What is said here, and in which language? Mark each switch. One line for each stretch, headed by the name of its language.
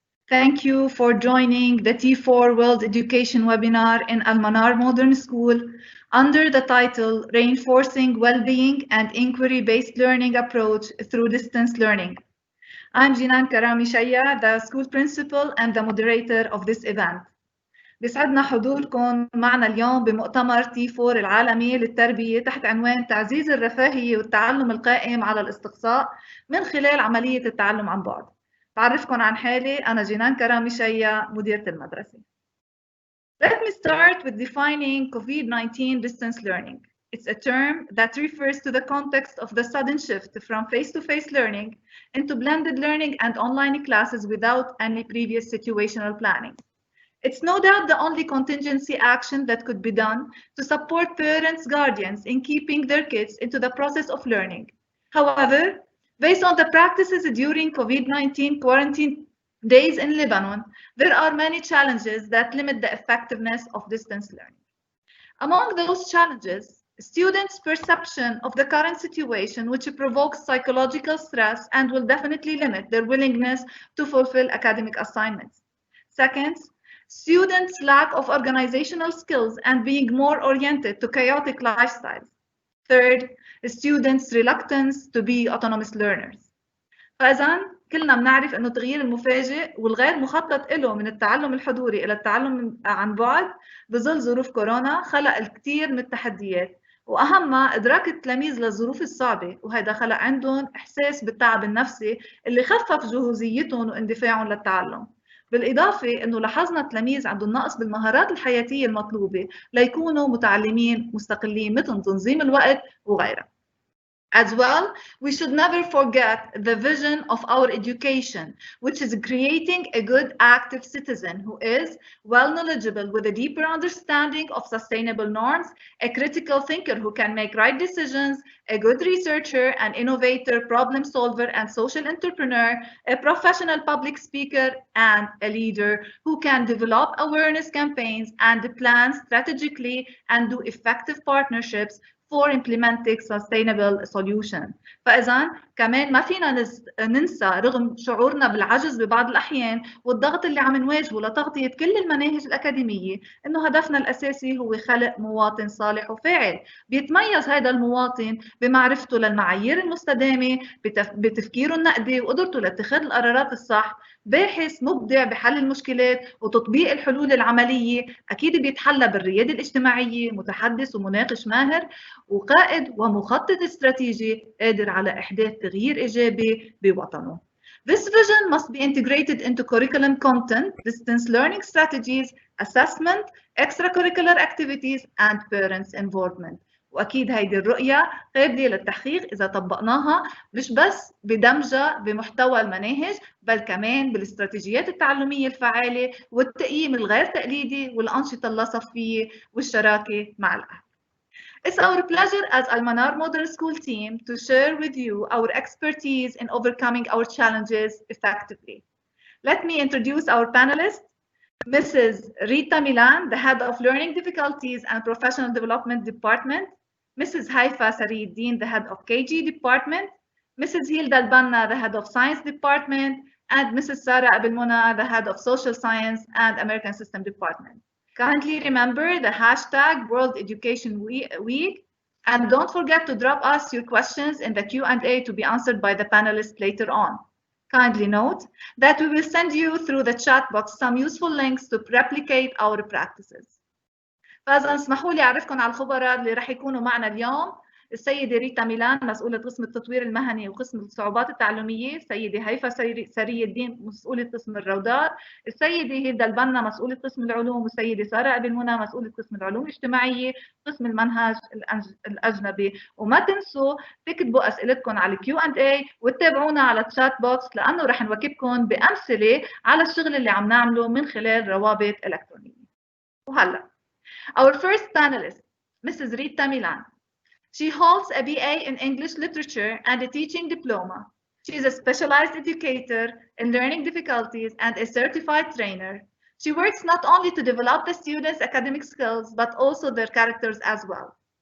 English: Thank you for joining the T4 World Education webinar in Manar Modern School under the title Reinforcing Wellbeing and Inquiry-Based Learning Approach Through Distance Learning. I'm Jinan Karami Shaya, the school principal and the moderator of this event.
Arabic: بيسعدنا حضوركم معنا اليوم بمؤتمر T4 العالمي للتربية تحت عنوان تعزيز الرفاهية والتعلم القائم على الاستقصاء من خلال عملية التعلم عن بعد. بعرفكم عن حالي، أنا جينان كرامي شيا، مديرة المدرسة.
English: Let me start with defining COVID-19 distance learning. It's a term that refers to the context of the sudden shift from face-to-face learning into blended learning and online classes without any previous situational planning. It's no doubt the only contingency action that could be done to support parents, guardians in keeping their kids into the process of learning. However, based on the practices during COVID-19 quarantine days in Lebanon, there are many challenges that limit the effectiveness of distance learning. Among those challenges, students' perception of the current situation, which provokes psychological stress and will definitely limit their willingness to fulfill academic assignments. Second, students' lack of organizational skills and being more oriented to chaotic lifestyles. Third, students' reluctance to be autonomous learners.
Arabic: فإذا كلنا بنعرف إنه التغيير المفاجئ والغير مخطط له من التعلم الحضوري إلى التعلم عن بعد بظل ظروف كورونا خلق الكثير من التحديات، وأهمها إدراك التلاميذ للظروف الصعبة، وهذا خلق عندهم إحساس بالتعب النفسي اللي خفف جهوزيتهم واندفاعهم للتعلم. بالإضافة أنه لاحظنا التلاميذ عندهم نقص بالمهارات الحياتية المطلوبة ليكونوا متعلمين مستقلين مثل تنظيم الوقت وغيرها.
English: As well, we should never forget the vision of our education, which is creating a good active citizen who is well knowledgeable with a deeper understanding of sustainable norms, a critical thinker who can make right decisions, a good researcher, an innovator, problem solver, and social entrepreneur, a professional public speaker, and a leader who can develop awareness campaigns and plan strategically and do effective partnerships for implementing sustainable solution.
Arabic: فإذا كمان ما فينا ننسى رغم شعورنا بالعجز ببعض الأحيان والضغط اللي عم نواجهه لتغطية كل المناهج الأكاديمية، إنه هدفنا الأساسي هو خلق مواطن صالح وفاعل، بيتميز هذا المواطن بمعرفته للمعايير المستدامة، بتفكيره النقدي وقدرته لاتخاذ القرارات الصح، باحث مبدع بحل المشكلات وتطبيق الحلول العملية، أكيد بيتحلى بالريادة الاجتماعية، متحدث ومناقش ماهر، وقائد ومخطط استراتيجي قادر على إحداث تغيير إيجابي بوطنه.
English: This vision must be integrated into curriculum content, distance learning strategies, assessment, extracurricular activities, and parents' involvement.
Arabic: وأكيد هيدي الرؤية قابلة للتحقيق إذا طبقناها مش بس بدمجها بمحتوى المناهج، بل كمان بالاستراتيجيات التعلمية الفعالة والتقييم الغير تقليدي والأنشطة اللاصفية والشراكة مع الأهل.
English: It's our pleasure as Manar Modern School team to share with you our expertise in overcoming our challenges effectively. Let me introduce our panelists. Mrs. Rita Milan, the head of Learning Difficulties and Professional Development Department. Mrs. Haifa Sarieddin, the head of KG Department. Mrs. Hilda Albanna, the head of Science Department. And Mrs. Sarah Abelmona, the head of Social Science and American System Department. Kindly remember the hashtag World Education Week, and don't forget to drop us your questions in the Q&A to be answered by the panelists later on. Kindly note that we will send you through the chat box some useful links to replicate our practices.
Arabic: فإذا اسمحوا لي أعرفكم على الخبراء اللي رح يكونوا معنا اليوم. السيدة ريتا ميلان مسؤولة قسم التطوير المهني وقسم الصعوبات التعلمية، السيدة هيفا سري الدين مسؤولة قسم الروضات، السيدة هيدا البنا مسؤولة قسم العلوم، والسيدة سارة أبي المنى مسؤولة قسم العلوم الاجتماعية، قسم المنهج الأجنبي. وما تنسوا تكتبوا أسئلتكم على Q&A وتتابعونا على الشات بوكس، لأنه رح نواكبكم بأمثلة على الشغل اللي عم نعمله من خلال روابط إلكترونية. وهلا
English: our first panelist, Mrs. Rita Milan. She holds a BA in English Literature and a teaching diploma. She is a specialized educator in learning difficulties and a certified trainer. She works not only to develop the students' academic skills, but also their characters as well.